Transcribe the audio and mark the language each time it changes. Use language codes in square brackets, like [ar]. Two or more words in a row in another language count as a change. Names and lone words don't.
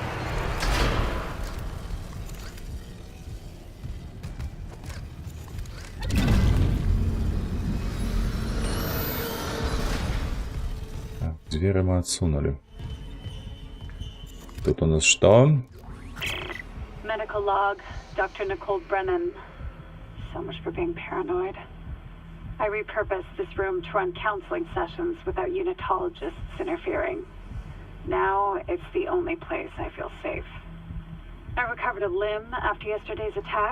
[be] Так, дзверы мы адсунулі. Тут у нас што? [en] Medical log, Dr. Nicole Brennan. So much for being paranoid. I repurposed this room to run counseling sessions without unitologists interfering. Now it's the only place I feel safe. I recovered a limb after yesterday's attack.